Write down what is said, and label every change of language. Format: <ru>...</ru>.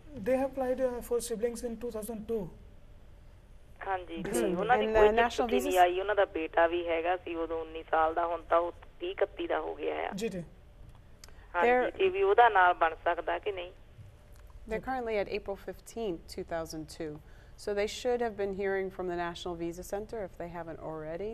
<en>They have applied for siblings in 2002.</en> <pa>ਹਾਂਜੀ ਉਹਨਾਂ ਦੀ ਕੋਈ ਦਿੱਕਤ ਨਹੀਂ ਆਈ। ਉਹਨਾਂ ਦਾ ਬੇਟਾ ਵੀ ਹੈਗਾ ਸੀ ਉਦੋਂ 19 ਸਾਲ ਦਾ, ਹੁਣ ਤਾਂ ਉਹ 30-31 ਦਾ ਹੋ ਗਿਆ ਹੈ। ਜੀ ਜੀ। ਹਾਂਜੀ ਇਹ ਵੀ ਉਹਦਾ ਨਾਲ ਬਣ ਸਕਦਾ ਕਿ ਨਹੀਂ?</pa> <en>They're currently at April 15th, 2002. So they should have been hearing from the National Visa Center if they haven't already.</en>